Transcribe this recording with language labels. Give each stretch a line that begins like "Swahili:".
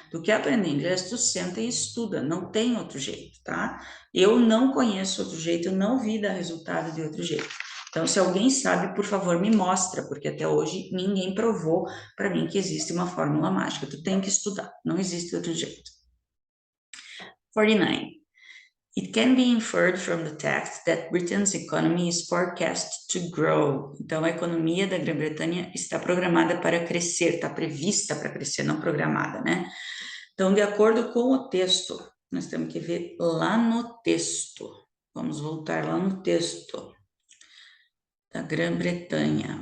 Portuguese: Tu quer aprender inglês, tu senta e estuda, não tem outro jeito, tá? Eu não conheço outro jeito, eu não vi dar resultado de outro jeito. Então, se alguém sabe, por favor, me mostra, porque até hoje ninguém provou para mim que existe uma fórmula mágica. Tu tem que estudar, não existe outro jeito. 49.
English: It can be inferred from the text that Britain's economy is forecast to grow.
Portuguese: Então, a economia da Grã-Bretanha está programada para crescer, está prevista para crescer, não programada, né? Então, de acordo com o texto, nós temos que ver lá no texto. Vamos voltar lá no texto da Grã-Bretanha.